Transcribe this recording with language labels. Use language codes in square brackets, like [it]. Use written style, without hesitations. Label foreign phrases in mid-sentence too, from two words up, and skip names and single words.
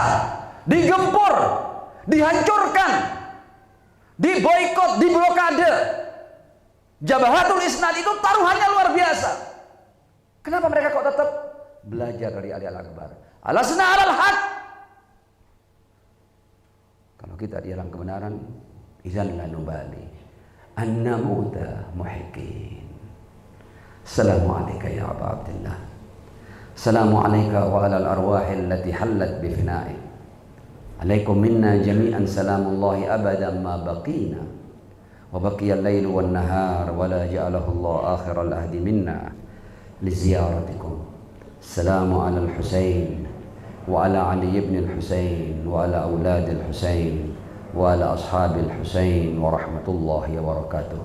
[id] Digempur, dihancurkan, diboikot, diblokade. Jabahatul Isnad itu taruhannya luar biasa. Kenapa mereka kok tetap belajar dari Ali Al-Akbar? [ar] ألسنا على الحق. [id] Kalau kita di dalam kebenaran, [ar] إذن لا نبالي أن نموت محقين. السلام عليك يا أبا عبد الله. السلام عليك وعلى الأرواح التي حلت بفنائك. عليكم منا جميعا سلام الله أبدا ما بقينا. وبقي الليل والنهار ولا جعله الله آخر العهد منا لزيارتكم. السلام على الحسين وعلى علي بن الحسين وعلى أولاد الحسين وعلى أصحاب الحسين ورحمة الله وبركاته.